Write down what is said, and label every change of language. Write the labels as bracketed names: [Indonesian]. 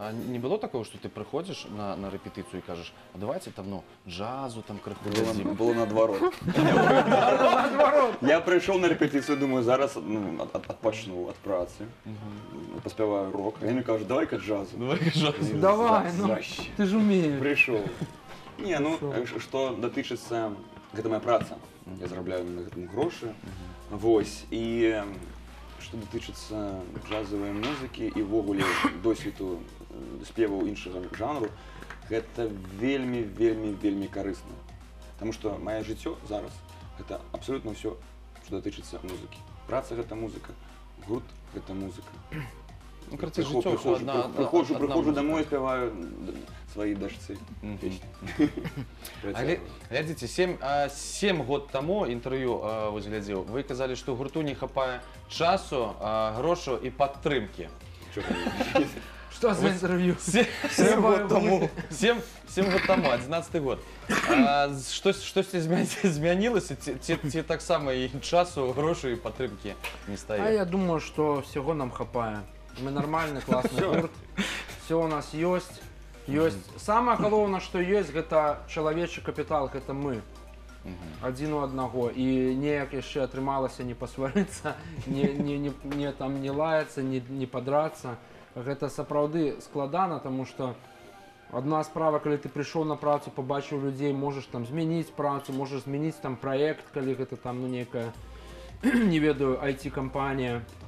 [Russian] Не было такого, что ты приходишь на репетицию и кажешь, а давайте там, ну, джазу там крыху дадим? Было наоборот. Я пришел на репетицию, думаю, зараз отпочну от працы, поспеваю рок. А они кажут, давай-ка джазу. Давай, ну, ты же умеешь. Пришел. [Belarusian] Не, ну, что датычыцца, гэта моя праца. Я зарабляю на гэтым грошы. Вось, і што датычыцца джазавай музыкі і ўвогуле досведу спеваў іншага жанру, гэта вельмі карысна. Таму што маё жыццё зараз гэта абсолютна ўсё, што датычыцца музыкі. Праца гэта музыка, гурт гэта музыка. Ну, карацей, жыццё ўсё адна Прыходжу домой, спяваю свае дачцы песні. Глядзіце, 7 год таму інтэрв'ю вось глядзеў, вы казалі, што гурту не хапае часу, грошаў і падтрымкі. [Russian] Что за интервью? [Belarusian] 7 год таму, 11 год. Штосьці змянілася, ці таксама і часу, грошай і падтрымкі не стае? [Russian] А я думаю, что всего нам хапае. Мы нормальный, классный гурт, все у нас есть. [Belarusian] Самое галоўнае, [Russian] что есть, [Belarusian] гэта чалавечы капітал, гэта мы. Адзін у аднаго. І неяк яшчэ атрымалася не пасварыцца, не лаяцца, не падрацца. Гэта сапраўды складана, таму што адна справа, калі ты прыйшоў на працу, пабачыў людзей, можаш там змяніць працу, можаш змяніць там праект, калі гэта там, ну, некая, не ведаю, IT-кампанія.